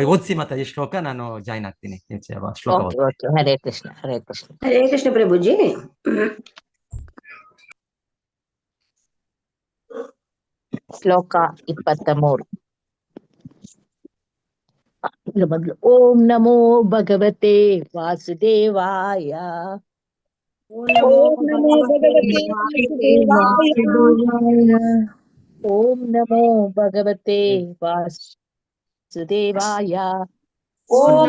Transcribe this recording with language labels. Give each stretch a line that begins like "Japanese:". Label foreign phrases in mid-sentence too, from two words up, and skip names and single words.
Kannada: ಓದಿಸಿ ಮಾತಾಜಿ ಶ್ಲೋಕ, ನಾನು ಜಾಯ್ನ್ ಆಗ್ತೀನಿ. ಶ್ಲೋಕ
English: okay okay.
Sanskrit: ಹರೇ ಕೃಷ್ಣ, ಹರೇ ಕೃಷ್ಣ. ಹರೇ ಕೃಷ್ಣ ಪ್ರಭುಜಿ.
Kannada: ಶ್ಲೋಕ 23.
Sanskrit: ಮೊದಲು ಓಂ ನಮೋ ಭಗವತೆ ವಾಸುದೇವಾಯ. ಓಂ ನಮೋ ಭಗವತೆ ವಾಸುದೇವಾಯ. ಓಂ ನಮೋ ಭಗವತೆ ವಾಸುದೇವಾಯ. ಓಂ